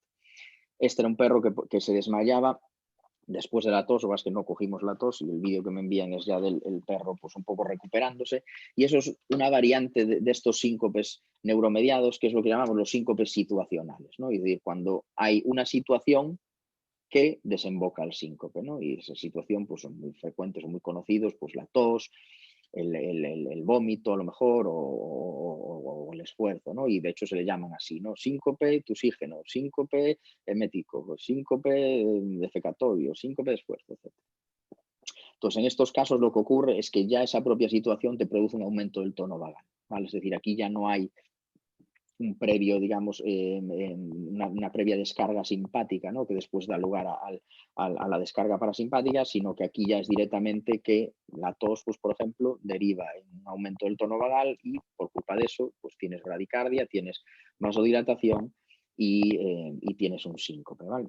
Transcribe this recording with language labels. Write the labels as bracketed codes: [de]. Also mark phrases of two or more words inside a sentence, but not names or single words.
[es] Este era un perro que se desmayaba después de la tos, o más que no cogimos la tos, y el vídeo que me envían es ya del perro pues un poco recuperándose, y eso es una variante de estos síncopes neuromediados, que es lo que llamamos los síncopes situacionales, ¿no? Es decir, cuando hay una situación que desemboca el síncope, ¿no? Y esa situación pues son muy frecuentes o muy conocidos, pues la tos, el vómito a lo mejor o el esfuerzo, ¿no? Y de hecho se le llaman así, ¿no? Síncope tusígeno, síncope emético, síncope defecatorio, síncope de esfuerzo, etc. Entonces, en estos casos lo que ocurre es que ya esa propia situación te produce un aumento del tono vagal, ¿vale? Es decir, aquí ya no hay un previo, digamos, una previa descarga simpática, ¿no? Que después da lugar a la descarga parasimpática, sino que aquí ya es directamente que la tos, pues, por ejemplo, deriva en un aumento del tono vagal y por culpa de eso, pues tienes bradicardia, tienes vasodilatación y tienes un síncope, ¿vale?